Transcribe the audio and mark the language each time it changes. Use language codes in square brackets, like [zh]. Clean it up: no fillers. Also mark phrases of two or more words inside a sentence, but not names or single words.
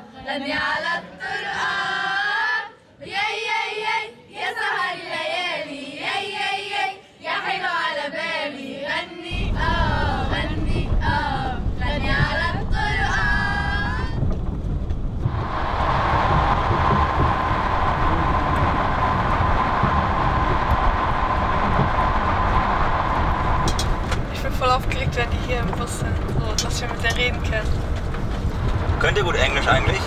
[ar] غني على الطرقان يا سهر الليالي يا حلو على بالي غني غني غني على الطرقان. [de] Ich bin voll aufgeregt, wenn die hier im Bus sind, so, dass wir mit der reden können. Könnt ihr gut Englisch eigentlich?